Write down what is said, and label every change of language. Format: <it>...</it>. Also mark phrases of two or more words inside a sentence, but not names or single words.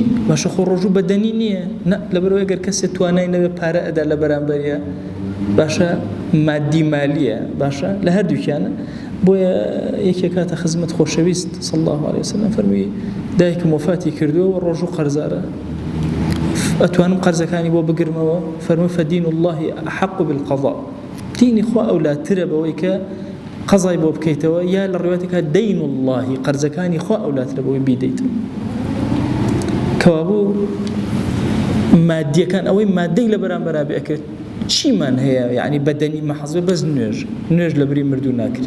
<ckb>باشە خۆ ڕۆژوو بەدەنی نییە، نە لەبەرەوەی ئەگەر کەسێک توانای نەبێ پارە ئەدا لە بەرامبەریە باشە مادی مالیە باشە لە هەردووکیانە. بۆیە یەکێک کاتە خزمەت خۆشەویست</ckb> <ar>صلی الله علیه وسلم</ar> <ckb>فەرمووی دایکم وفاتی کردووە و ڕۆژوو قەرزارە، ئەتوانم قەرزەکانی بۆ بگرمەوە؟ فەرمووی</ckb> <ar>فەدین الله أحق بالقضاء،</ar> <ckb>دینی خوا ئەولاترە بەوەی کە قەزای بۆ بکەیتەوە، یا لە ڕێواتێکە</ckb> <ar>دین الله</ar> <ckb>قەرزەکانی خوا ئەولاترە بەوەی بیدەیتەوە. کەوابوو مادیەکان ئەوەی مادەی لە بەرامبەرا بێ ئەکرد چیمان هەیە، یعنی بەدەنی مەحەزە بەس نوێژ لە بری مردوو ناکرێت.</ckb>